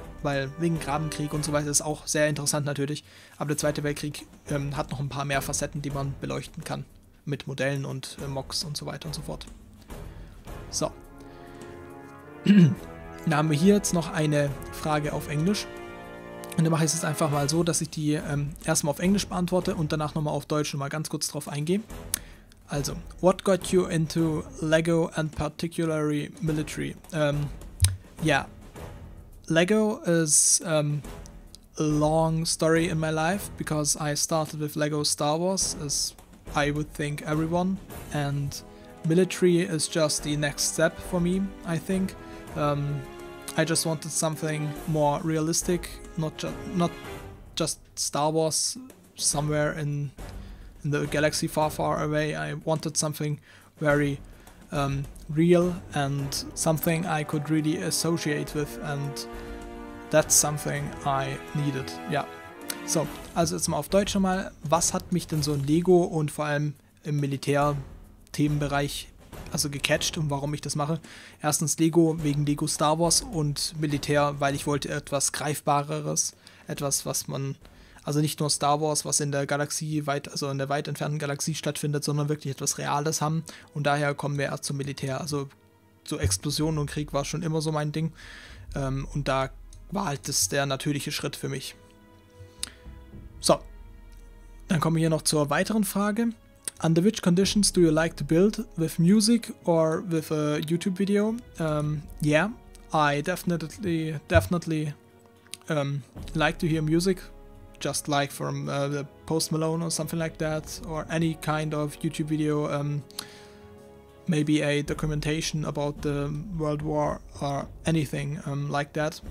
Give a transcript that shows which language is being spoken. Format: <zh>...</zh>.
<de>Weil wegen Grabenkrieg und so weiter ist auch sehr interessant natürlich, aber der Zweite Weltkrieg hat noch ein paar mehr Facetten, die man beleuchten kann, mit Modellen und Mocks und so weiter und so fort. So. Dann haben wir hier jetzt noch eine Frage auf Englisch. Und dann mache ich es jetzt einfach mal so, dass ich die erstmal auf Englisch beantworte und danach nochmal auf Deutsch und mal ganz kurz drauf eingehe.</de> <en>Also, what got you into Lego and particularly military? Yeah, Lego is a long story in my life because I started with Lego Star Wars, as I would think everyone, and military is just the next step for me, I think. I just wanted something more realistic, not just Star Wars somewhere in the galaxy far, far away. I wanted something very real and something I could really associate with, and that's something I needed.</en> <de>Ja. So, also jetzt mal auf Deutsch nochmal. Was hat mich denn so in Lego und vor allem im Militär-Themenbereich also gecatcht und warum ich das mache? Erstens Lego wegen Lego Star Wars und Militär, weil ich wollte etwas Greifbareres, etwas, was man, also nicht nur Star Wars, was in der Galaxie also in der weit entfernten Galaxie stattfindet, sondern wirklich etwas Reales haben, und daher kommen wir erst zum Militär. Also so Explosionen und Krieg war schon immer so mein Ding, und da war halt das der natürliche Schritt für mich. So, dann kommen wir hier noch zur weiteren Frage.</de> <en>Under which conditions do you like to build? With music or with a YouTube video? Yeah, I definitely like to hear music, just like from the Post Malone or something like that, or any kind of YouTube video, maybe a documentation about the World War or anything like that.</en>